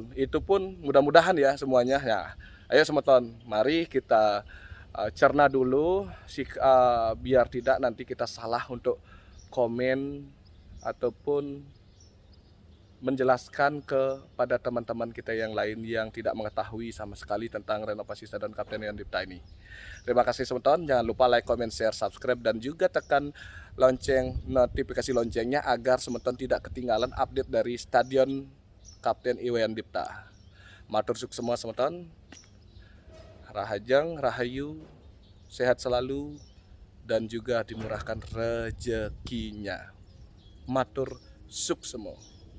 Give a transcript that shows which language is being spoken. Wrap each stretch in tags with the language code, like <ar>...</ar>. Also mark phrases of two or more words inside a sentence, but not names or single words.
<id>Itu pun mudah-mudahan ya semuanya. Ya, ayo semeton, mari kita cerna dulu biar tidak nanti kita salah untuk komen ataupun menjelaskan kepada teman-teman kita yang lain yang tidak mengetahui sama sekali tentang renovasi Stadion Kapten Iwayan Dipta ini. Terima kasih semeton, jangan lupa</id> <en>like, comment, share,</en> <id>subscribe, dan juga tekan notifikasi loncengnya agar semeton tidak ketinggalan update dari Stadion Kapten Iwayan Dipta.</id> <ban>Matur sukses semua semeton, rahajeng, rahayu,</ban> <id>sehat selalu, dan juga dimurahkan rezekinya.</id> <ban>Matur sukses semua.</ban>